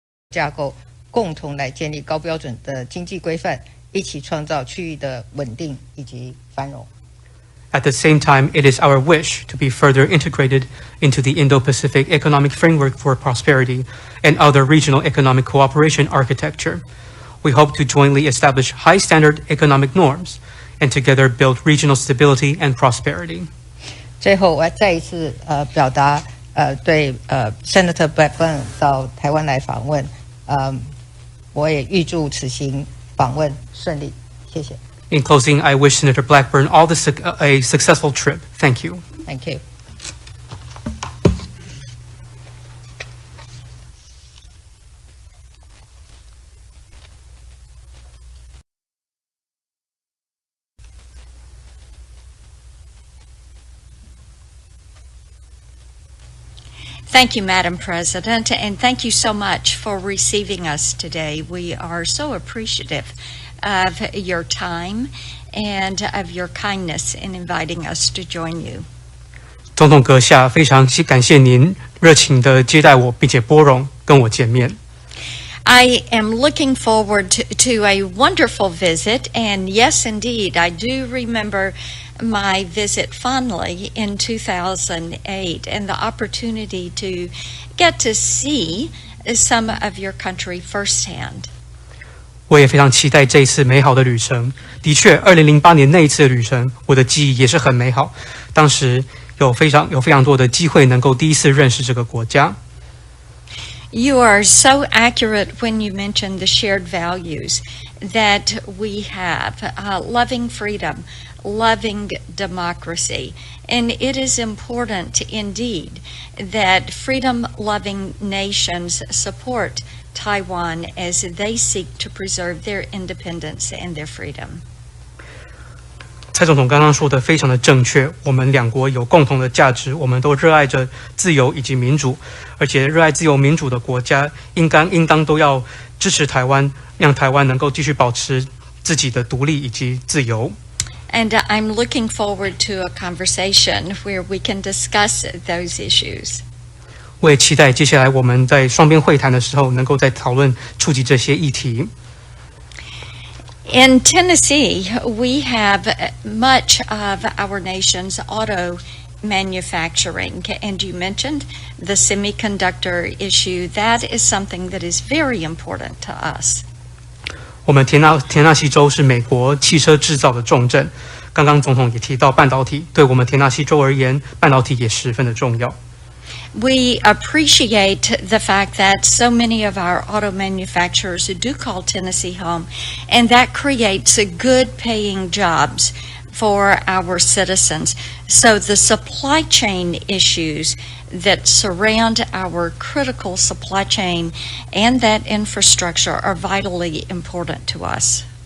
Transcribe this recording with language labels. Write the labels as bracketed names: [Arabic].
[Chinese] 架构，共同来建立高标准的经济规范，一起创造区域的稳定以及繁荣。 [English] At the same time, it is our wish to be further integrated into the Indo-Pacific Economic Framework for Prosperity and other regional economic cooperation architecture. We hope to jointly establish high-standard economic norms and together build regional stability and prosperity. [Chinese] 最后，我要再一次表达对Senator Blackburn 到台湾来访问，我也预祝此行访问顺利，谢谢。 [English] In closing, I wish Senator Blackburn a successful trip. Thank you. Thank you. Thank you, Madam President, and thank you so much for receiving us today. We are so appreciative of your time and of your kindness in inviting us to join you. [Chinese] 总统阁下，非常感谢您热情的接待我，并且拨冗跟我见面。 [English] I am looking forward to a wonderful visit, and yes, indeed, I do remember my visit fondly in 2008 and the opportunity to get to see some of your country firsthand. [Chinese] 我也非常期待这一次美好的旅程。的确，2008年那一次的旅程，我的记忆也是很美好。当时有非常多的机会能够第一次认识这个国家。 [English] You are so accurate when you mention the shared values that we have, loving freedom, loving democracy. And it is important indeed that freedom-loving nations support Taiwan as they seek to preserve their independence and their freedom. [Chinese] 蔡总统刚刚说的非常的正确，我们两国有共同的价值，我们都热爱着自由以及民主，而且热爱自由民主的国家应当都要支持台湾，让台湾能够继续保持自己的独立以及自由。 [English] And I'm looking forward to a conversation where we can discuss those issues. [Chinese] 我也期待接下来我们在双边会谈的时候，能够再讨论触及这些议题。 [English] In Tennessee, we have much of our nation's auto manufacturing, and you mentioned the semiconductor issue. That is something that is very important to us. [Chinese] 我们田纳西州是美国汽车制造的重镇，刚刚总统也提到半导体，对我们田纳西州而言，半导体也十分的重要。 [English] We appreciate the fact that so many of our auto manufacturers do call Tennessee home, and that creates good paying jobs for our citizens. So the supply chain issues that surround our critical supply chain and that infrastructure are vitally important to us.